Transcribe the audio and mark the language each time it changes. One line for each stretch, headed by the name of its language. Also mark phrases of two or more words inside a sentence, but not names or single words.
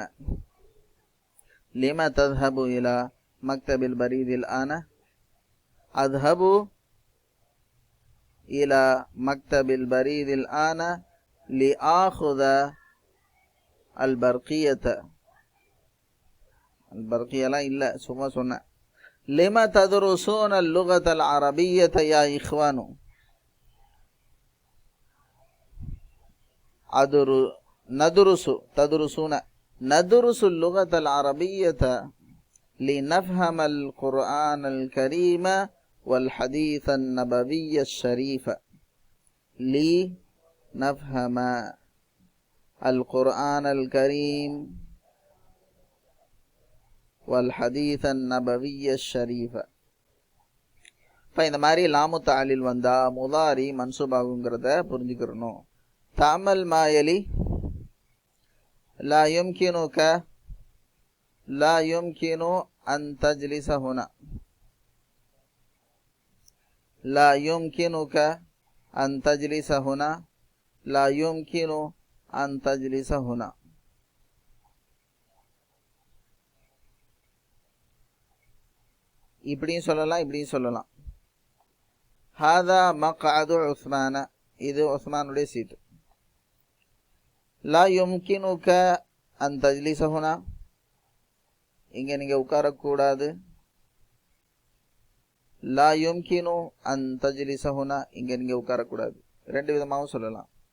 Arabic: لما تذهب إلى مكتب البريد الآن؟ أذهب إلى مكتب البريد الآن لآخذ البرقية لا إلا
Tamil: சும்மா சொன்னேன்.
Arabic: لما تدرسون اللغة العربية يا إخوان؟ ندرس اللغة العربية لنفهم القرآن الكريم والحديث النبوي الشريف. لنفهم القرآن الكريم والحديث النبوي الشريف.
Tamil: இப்போ இந்த மாதிரி
Arabic: لام التعليل
Tamil: வந்தா
Arabic: مضارع منصوب
Tamil: ஆகுங்கிறத புரிஞ்சுக்கிறணும். தாமல் மாயலி
Arabic: لا يمكنك أن تجلس هنا. لا يمكنك أن تجلس هنا. لا يمكن أن تجلس هنا.
Tamil: இப்படியும் சொல்லலாம் இப்படியும் சொல்லலாம்.
Arabic: هذا مقعد عثمان.
Tamil: இது உஸ்மானுடைய சீட்டு.
Arabic: لا يمكنك أن تجلس هنا.
Tamil: இங்கே நீங்கள் உட்காரக்கூடாது.
Arabic: لا يمكن أن تجلس هنا.
Tamil: இங்கே நீங்கள் உட்காரக்கூடாது. ரெண்டு விதமாகவும் சொல்லலாம்.